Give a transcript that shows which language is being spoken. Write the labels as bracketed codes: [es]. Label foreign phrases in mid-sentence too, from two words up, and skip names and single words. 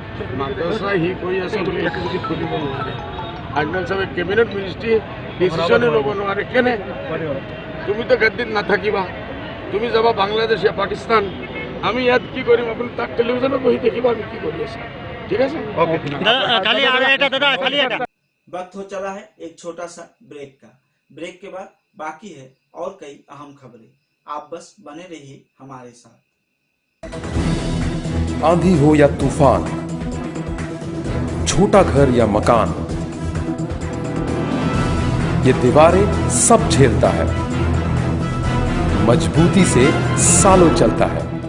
[as] মাদ্ৰাসা হি কৈ আছে বুলি একো কিছু খুলিব নোৱাৰে আজমান সাহেব [en] cabinet ministry decision [as] ল'ব নোৱাৰে কেনে তুমি তো গাড়ীত নাথাকিবা তুমি যাবা বাংলাদেশ या পাকিস্তান আমি ইয়াত কি কৰিম আপুনি তাক টেলিভিছনত বহি দেখিবা আমি কি কৰি আছো ঠিক আছে [hi] वक्त हो चला है एक छोटा सा ब्रेक का। ब्रेक के बाद बाकी है और कई अहम खबरें, आप बस बने रहिए हमारे साथ। आंधी हो या तूफान, छोटा घर या मकान, ये दीवारें सब झेलता है, मजबूती से सालों चलता है।